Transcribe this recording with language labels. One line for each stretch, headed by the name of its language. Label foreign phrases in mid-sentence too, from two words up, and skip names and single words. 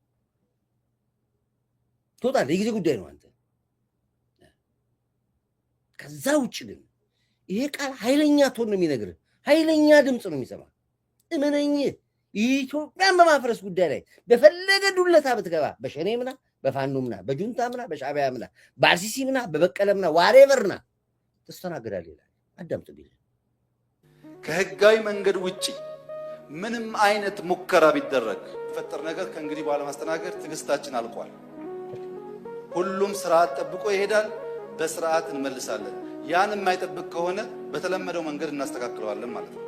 Amharic: የጊዜ ጉዳይ ነው አንተ። ከዛ ውጭ ግን ይሄ ቃል ኃይለኛ ቶን ነው የሚነግርህ። ኃይለኛ ድምፅ ነው የሚሰማ። እመነኝ፣ ኢትዮጵያን በማፍረስ ጉዳይ ላይ በፈለገ ዱለታ ብትገባ በሸኔ ምና፣ በፋኖ ምና፣ በጁንታ ምና፣ በሻዕቢያ ምና፣ በአርሲሲ ምና፣ በበቀለ ምና፣ ዋሬቨርና ትስተናገዳለህ ይላል። አዳምጥ ቢል ከህጋዊ መንገድ ውጪ ምንም አይነት ሙከራ ቢደረግ ፈጠር ነገር ከእንግዲህ በኋላ ማስተናገድ ትዕግስታችን አልቋል። ሁሉም ስርዓት ጠብቆ ይሄዳል። በስርዓት እንመልሳለን። ያን የማይጠብቅ ከሆነ በተለመደው መንገድ እናስተካክለዋለን ማለት ነው።